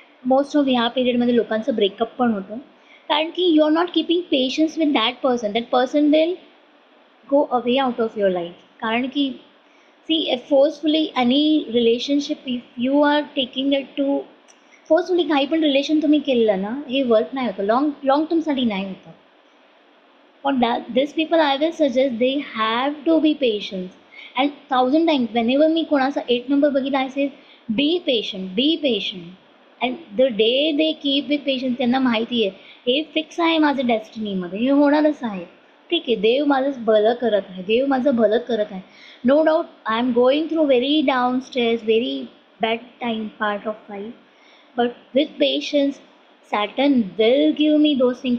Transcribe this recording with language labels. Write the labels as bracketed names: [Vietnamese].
[Marathi] Most of ह्या पिरियडमध्ये लोकांचं ब्रेकअप पण होतं कारण की [English] You are not keeping patience with that person will go away out of your life. कारण की see forcefully any relationship if you are taking it to forcefully [Marathi] काही पण रिलेशन तुम्ही केलेलं ना हे वर्क नाही होतं. लॉंग टर्मसाठी नाही होतं. [English] For that, these people I will suggest they have to be patient. And 1000 times whenever [Marathi] मी कोणाचा 8 number बघितला [English] I say be patient. And the day they keep with patience [Marathi] त्यांना माहिती आहे हे फिक्स आहे माझं डेस्टिनीमध्ये हे होणारच आहे. ठीक आहे देव माझं भलं करत आहे. [English] No doubt I am going through very down stage very bad time part of life. But with patience Saturn will give me those thing.